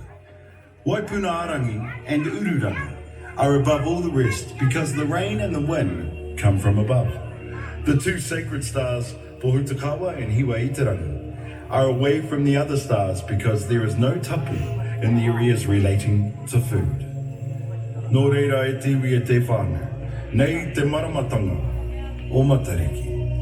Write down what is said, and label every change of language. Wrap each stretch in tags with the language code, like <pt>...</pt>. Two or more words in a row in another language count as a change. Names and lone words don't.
<en>Waipunaarangi and Ururangi are above all the rest because the rain and the wind come from above. The 2 sacred stars, Pohutakawa and Hiwa Iterangi, are away from the other stars because there is no tapu in the areas relating to food.</en> <mi>Nō reira e tiwi e te whānau. Nei te maramatanga o Matariki.</mi>